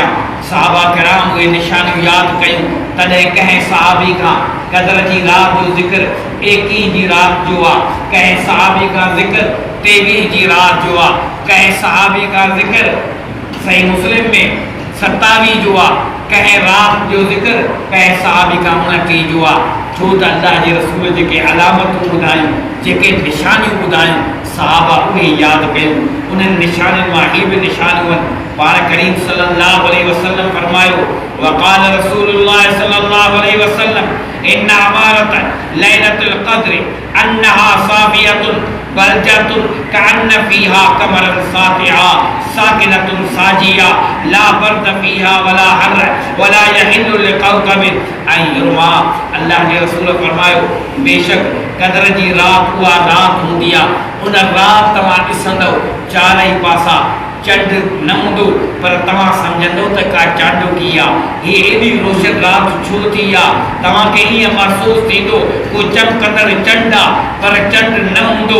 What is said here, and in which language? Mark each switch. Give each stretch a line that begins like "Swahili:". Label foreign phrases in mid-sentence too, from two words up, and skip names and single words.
Sindhi: सहाबा किराम उहे निशानियूं यादि कयूं, तॾहिं कंहिं सहाबी खां क़दर जी राति जो ज़िक्र 21 जी राति जो आहे, कंहिं सहाबी खां ज़िक्र 23 जी राति जो आहे, कंहिं सहाबी खां ज़िक्र सही मुस्लिम में 27 जो आहे, कंहिं राति जो ज़िक्र कंहिं सहाबी खां 29 जो आहे। छो त अल्लाह जे रसूल जेके अलामतूं ॿुधायूं, जेके निशानियूं ॿुधायूं, सहाबा उहे यादि कयूं। उन्हनि निशानियुनि मां ही बि निशानियूं आहिनि। पाण करीम
Arabic: صلى الله عليه وسلم फरमायो وقال رسول الله صلى الله عليه وسلم إن أمارة ليلة القدر أنها صافية بلجة كأن فيها قمرا ساطعا ساكنة ساجية لا برد فيها ولا حر ولا يحل لكوكب أن يرمى.
Sindhi: अल्लाह के रसूल फरमायो बेशक क़द्र जी रात उहा रात हूंदी आहे, उन रात तव्हां ॾिसंदव चारई पासा चंड न हूंदो, पर तव्हां सम्झंदो त का चांडोकी आहे, हीअ एॾी रोशन राति छो थी आहे, तव्हांखे ईअं महसूसु थींदो को चमकंदड़ चंड आहे पर चंड न हूंदो।